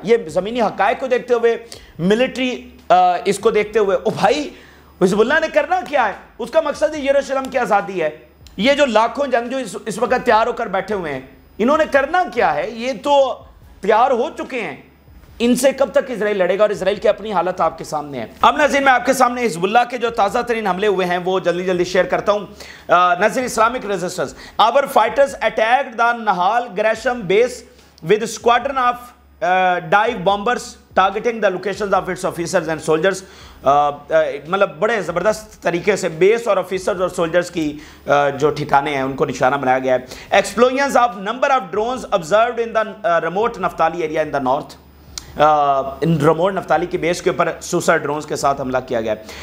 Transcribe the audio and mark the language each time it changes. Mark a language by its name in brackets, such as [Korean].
[Urdu] یہ زمینی حقائق کو دیکھتے ہوئے, ملٹری اس کو دیکھتے ہوئے, او بھائی حزب اللہ نے کرنا کیا ہے, اس کا مقصد ہے یروشلم کی آزادی ہے. یہ جو لاکھوں جنگجو اس وقت تیار ہو کر بیٹھے ہوئے ہیں, انہوں نے کرنا کیا ہے, یہ تو تیار ہو چکے ہیں, ان سے کب تک اسرائیل لڑے گا, اور اسرائیل کی اپنی حالت آپ کے سامنے ہے. اب ناظرین میں آپ کے سامنے حزب اللہ کے جو تازہ ترین حملے ہوئے ہیں وہ جلدی شیئر کرتا ہوں. [English] ناظرین Islamic resistance, our fighters attacked the Nahal Gresham base with a squadron of dive bombers targeting the locations of its officers and soldiers. [Urdu] مطلب بڑے زبردست طریقے سے بیس اور آفیسرز اور سولجرز کی جو ٹھکانے ہیں ان کو نشانہ بنایا گیا ہے. [English] Explosions of number of drones observed in the remote Naftali area in the north. [Urdu] Remote نفتالی کی بیس کے اوپر سوسر ڈرونز کے ساتھ حملہ کیا گیا ہے.